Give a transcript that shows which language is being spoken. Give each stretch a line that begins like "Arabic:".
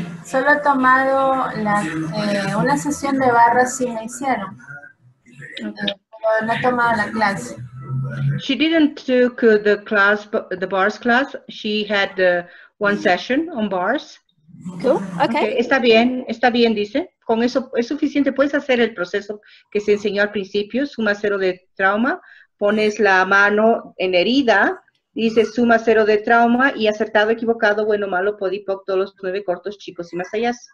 Spanish: Solo he tomado una sesión de barras sí me hicieron. Pero no he tomado la clase.
English: She didn't took the class, the bars class. She had one session on bars. Cool. Okay.
Spanish: Está bien, dice. Con eso es suficiente. Puedes hacer el proceso que se enseñó al principio, suma cero de trauma. Pones la mano en herida. Dice suma cero de trauma y acertado, equivocado, bueno, malo, podipoc, todos los 9 cortos, chicos y más allá.